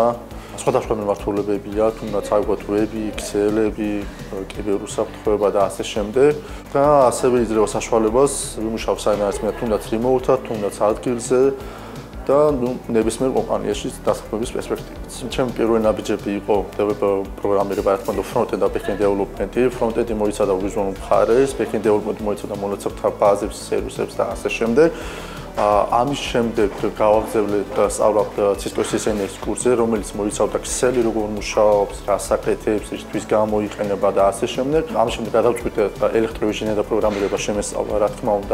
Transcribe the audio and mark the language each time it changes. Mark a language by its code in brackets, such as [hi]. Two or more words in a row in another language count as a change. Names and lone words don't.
[ka] სხვადასხვა მიმართულებებია, თუნდაც აიგოთ ვები, ექსელები, კიბერუსაფრთხოება და ასე შემდეგ და ასევე იძლევა საშუალებას ვიმუშაო საერთოდ თუნდაც რიმოუთად, თუნდაც ადგილზე და ნებისმიერ კომპანიაში დასაქმების პერსპექტივით. ჩემი პირველი ნაბიჯები იყო პროგრამირება, რა თქმა უნდა, [en] front-end და back-end development-ი. [ka] Front-end-ი მოიცადა ვიზუალურ მხარეს, [en] back-end development-ი [ka] მოიცადა მონაცემთა ბაზებს, სერვისებს და ასე შემდეგ. ამის შემდეგ გავაგზავნე სწავლა Cisco-ის CCNA-ის კურსზე, რომელიც მოიცავდა Excel-ი როგორ მუშაობს, რა საკეთებს, ისთვის გამოიყენება და ასე შემდეგ. ამის შემდეგ გადავწყვიტე ელექტროინჟინერია და პროგრამირება შემესწავლა, რა თქმა უნდა.